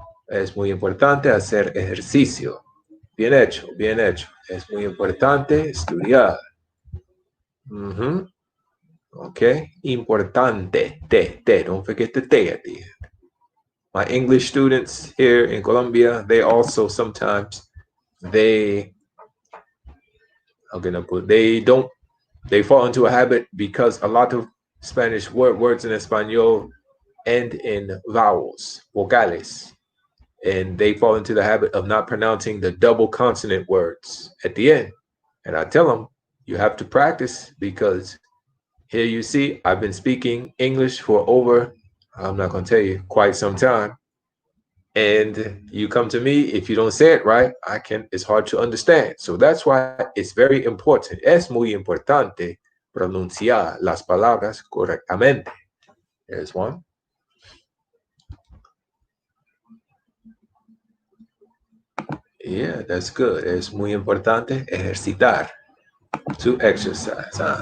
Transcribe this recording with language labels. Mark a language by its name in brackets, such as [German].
[Spanish] Es muy importante hacer ejercicio. Bien hecho, bien hecho. Es muy importante estudiar. [English] Okay. [Spanish] Importante. Te. [English] Don't forget the te at the end. My English students here in Colombia, they also sometimes they they fall into a habit because a lot of Spanish words in Espanol end in vowels, vocales, and they fall into the habit of not pronouncing the double consonant words at the end. And I tell them, you have to practice because here you see, I've been speaking English for over, I'm not going to tell you, quite some time. And you come to me, if you don't say it right, it's hard to understand. So that's why it's very important. [Spanish] Es muy importante pronunciar las palabras correctamente. [English] There's one. Yeah, that's good. [Spanish] Es muy importante ejercitar. [English] To exercise.